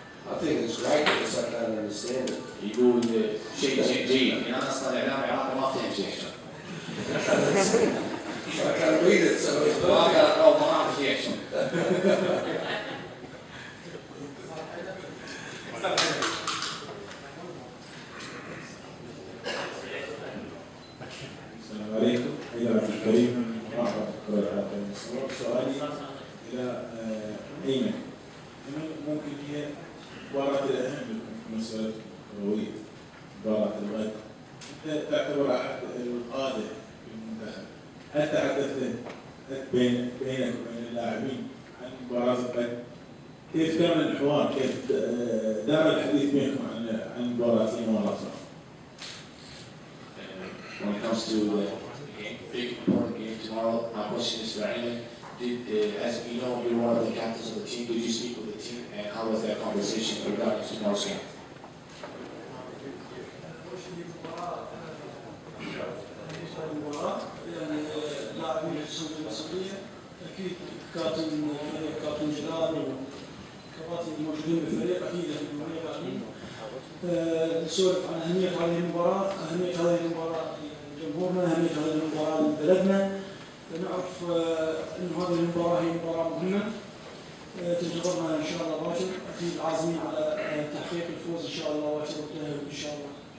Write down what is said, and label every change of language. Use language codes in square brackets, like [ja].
[en] I think it's great because I can't understand it. [ar] يقول شيء جيد، أنا أصلا الإعلام العراقي ما أفهم شيء. [en] I can't read it, so it's [ar] ما أقدر أقرأ وما أعرف شيء. السلام عليكم إلى عبد الكريم مرحبا سؤالي إلى أيمن. ممكن هي مباراة الأهم في المسألة الكروية، مباراة الغد، أنت تعتبر أحد القادة في المنتخب، هل تحدثت بينك وبين اللاعبين عن مباراة الغد؟ كيف كان الحوار؟ كيف دار الحديث بينكم عن مباراة الإمارات؟ [en] When it comes to the big important game tomorrow, my question is for Ayman. As you know, you're one of the captains of the team. Did you speak with the team, and how was that conversation regarding tomorrow's game? [ar] يعني لاعبين يحسون بالمسؤولية، أكيد كابتن جلال وكباتن الموجودين بالفريق أكيد يعني نسولف عن أهمية هذه المباراة، أهمية هذه المباراة لجمهورنا، أهمية هذه المباراة لبلدنا، نعرف أن هذه المباراة هي مباراة مهمة تنتظرنا إن شاء الله باكر، أكيد عازمين على تحقيق الفوز إن شاء الله باكر والتأهل إن شاء الله.